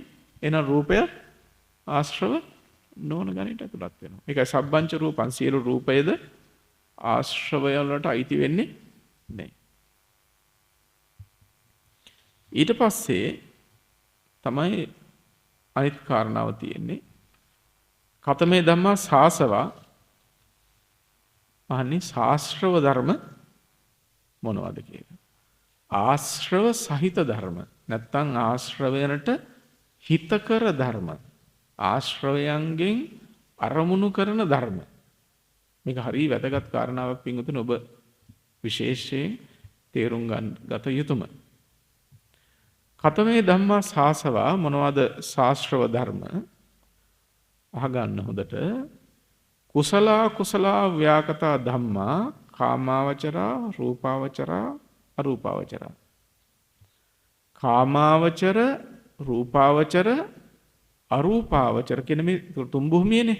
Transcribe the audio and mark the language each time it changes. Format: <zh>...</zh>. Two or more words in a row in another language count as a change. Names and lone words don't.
<si>එහෙනම් රූපය ආශ්‍රව නොවන ගණයට ඇතුළත් වෙනවා. ඒකයි</si> <pi>සබ්බංච රූපං</pi> <si>සියලු රූපයද ආශ්‍රවය වලට අයිති වෙන්නේ නැහැ. ඊට පස්සේ තමයි අනිත් කාරණාව තියෙන්නේ.</si> <pi>කතමේ ධම්මා සාසවා</pi> <si>අහන්නේ ශාස්ත්‍රව ධර්ම මොනවද කියලා. ආශ්‍රව සහිත ධර්ම නැත්තම් ආශ්‍රවයනට හිතකර ධර්ම. ආශ්‍රවයන්ගෙන් අරමුණු කරන ධර්ම. මේක හරිය වැදගත් කාරණාවක් පින්වතුනි ඔබ විශේෂයෙන් තේරුම් ගත යුතුම.</si> <pi>කතමේ ධම්මා සාසවා</pi> <si>මොනවද ශාස්ත්‍රව ධර්ම? අහගන්න හොඳට.</si> <pi>කුසලා කුසලා ව්‍යාකතා ධම්මා කාමාවචරා රූපාවචරා අරූපාවචරා.</pi> <si>කාමාවචර රූපාවචර අරූපාවචර කියන මේ තුන් භූමියනේ.</si>